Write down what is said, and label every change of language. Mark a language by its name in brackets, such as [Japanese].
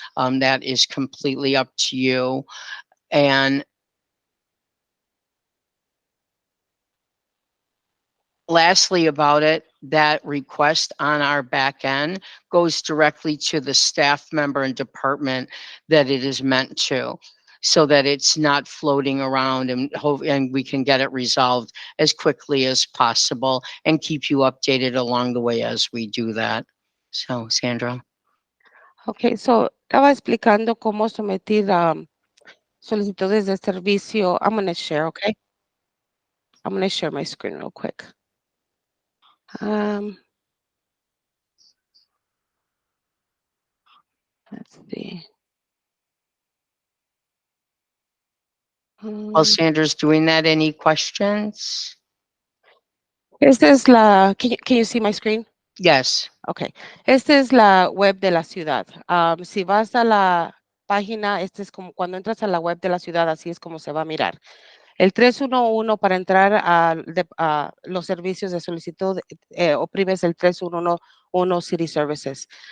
[English] That is completely up to you. And lastly about it, that request on our back end goes directly to the staff member and department that it is meant to, so that it's not floating around, and we can get it resolved as quickly as possible and keep you updated along the way as we do that. So, Sandra. Okay, so [Spanish] estaba explicando cómo someter solicitudes de servicio. [English] I'm going to share, okay? I'm going to share my screen real quick. Let's see. While Sandra's doing that, any questions? [Spanish] Esta es [English] can you see my screen? Yes. [Spanish] Ok, esta es la web de la ciudad. Si vas a la página, este es como cuando entras a la web de la ciudad, así es como se va a mirar. El 311 para entrar a los servicios de solicitud, oprimes el 311 City Services.